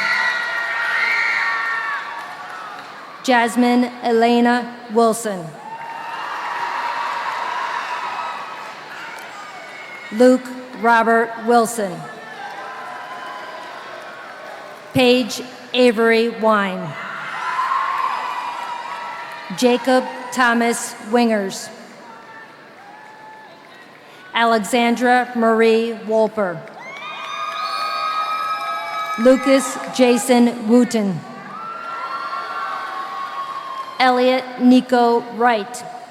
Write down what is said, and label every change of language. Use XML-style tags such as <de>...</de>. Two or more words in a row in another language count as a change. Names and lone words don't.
<en>Jasmine Elena Wilson. Luke Robert Wilson. Paige Avery Wine. Jacob Thomas Wingers. Alexandra Marie Wolper. Lucas Jason Wooten. Elliot Nico Wright.</en>